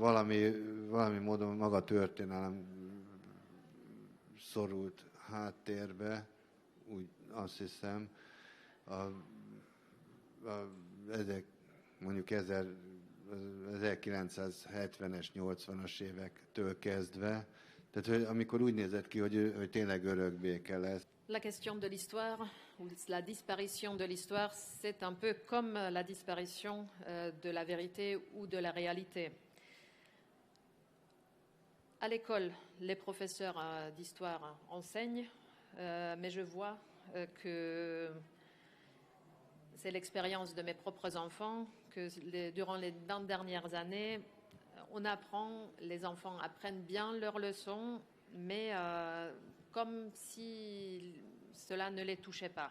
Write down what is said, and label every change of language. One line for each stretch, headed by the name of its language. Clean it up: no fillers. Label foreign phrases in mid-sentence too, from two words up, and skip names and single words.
Hungarian: Valami módon maga történelem szorult háttérbe, úgy azt hiszem, mondjuk 1970-es, 80-as évektől kezdve, tehát hogy amikor úgy nézett ki, hogy tényleg örökbéke lesz.
French: La question de l'histoire, ou la disparition de l'histoire, c'est un peu comme la disparition de la vérité ou de la réalité. À l'école, les professeurs d'histoire enseignent, mais je vois que c'est l'expérience de mes propres enfants, que durant les 20 dernières années, les enfants apprennent bien leurs leçons, mais comme si cela ne les touchait pas.